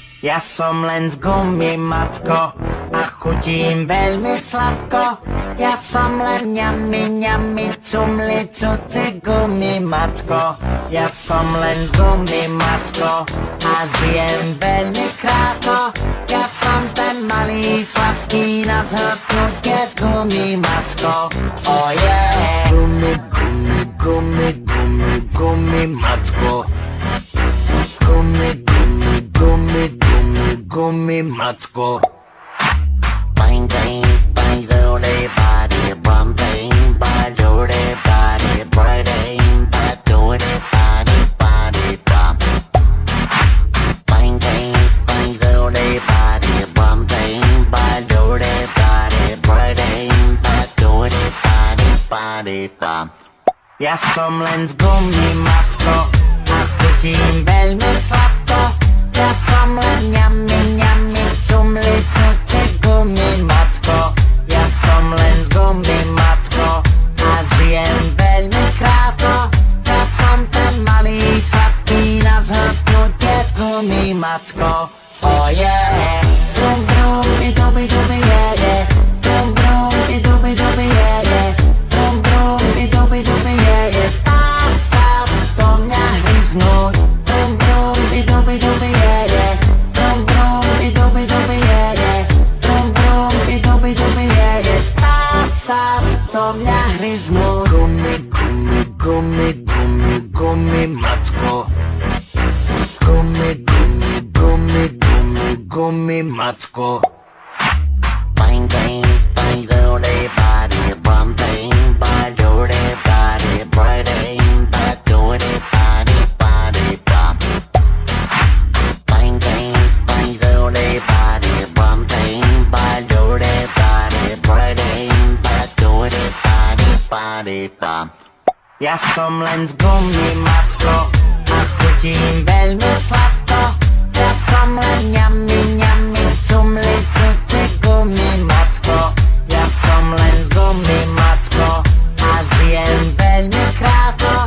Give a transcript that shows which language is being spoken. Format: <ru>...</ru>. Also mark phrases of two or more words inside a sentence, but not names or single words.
<sk>Ja som len z gumy, matko, a chutím veľmi sladko. Ja som len ňami, cumli, cuci gumy, matko. Ja som len z gumy, matko, a žijem veľmi krátko. Ja som ten malý sladký na zhrknutie z gumy, matko.</sk> <en>Oh yeah!</en> <sk>Gumy, gumy, gumy, gumy, gumy, matko. Gumy, gumy, gumy, gumy, gumy, matko. Bang, bang, bang, loody, body, bum, bang, bang, loody, body, bang, bang, loody, body, body, bum. Bang, bang, bang, loody, body, bum, bang, bang, loody, body, bang, bang, loody, body, body, bum. Ja som len z gumy, matko, a chutím veľmi sladko. Ja som len ňami, cumli, cuci gumy, matko. Ja som len z gumy, matko, a žijem veľmi krátko. Ja som ten malý sladký na zhrknutie z gumy, matko.</sk> <en>Oh yeah! Brum, brum, i dubi, dubi, yeah, yeah. Brum, brum, i dubi, dubi, yeah, yeah. Brum, brum, i dubi, dubi, yeah, yeah.</en> <sk>Tak sa do mňa hryznúť. Brum, brum, i dubi, dubi,</sk> <en>yeah, yeah. Brum, brum, i dubi, dubi, yeah, yeah. Brum, brum, i dubi, dubi, yeah, yeah.</en> <sk>Tak sa do mňa hryznúť. Gumy, gumy, gumy, gumy, gumy, matko. Gumy, gumy, gumy, gumy, gumy, matko. Bang, bang, bang, loody, body, bum, bang, bang, loody, body, bang, bang, loody, body, body, bum. Bang, bang, bang, loody, body, bum, bang, bang, loody, body, bang, bang, loody, body, body, bum. Ja som len z gumy, matko, a chutím veľmi sladko. Ja som len ňami, cumli, cuci gumy, matko. Ja som len z gumy, matko, a žijem veľmi krátko.</sk>